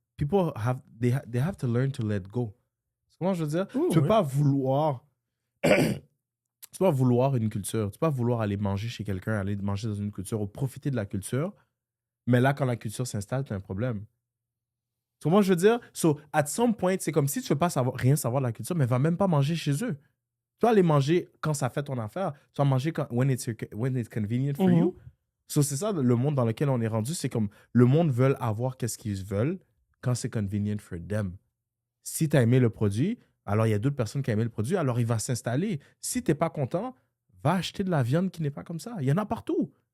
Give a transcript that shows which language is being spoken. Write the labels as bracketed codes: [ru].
[en] People they have to learn to let go. [fr] Comment je veux dire? Ouh, Tu peux oui. pas vouloir. Tu peux pas vouloir une culture. Tu peux pas vouloir aller manger chez quelqu'un, aller manger dans une culture ou profiter de la culture. Mais là, quand la culture s'installe, tu as un problème. So, moi, je veux dire, so, [en] at some point, [fr] c'est comme si tu veux pas rien savoir de la culture, mais va même pas manger chez eux. Tu vas aller manger quand ça fait ton affaire. Tu vas manger [en] when it's convenient for you. [fr] So, c'est ça le monde dans lequel on est rendu. C'est comme le monde veut avoir qu'est-ce qu'ils veulent quand c'est [en] convenient for them. [fr] Si tu as aimé le produit, alors il y a d'autres personnes qui ont aimé le produit, alors il va s'installer. Si tu n'es pas content, va acheter de la viande qui n'est pas comme ça. Il y en a partout.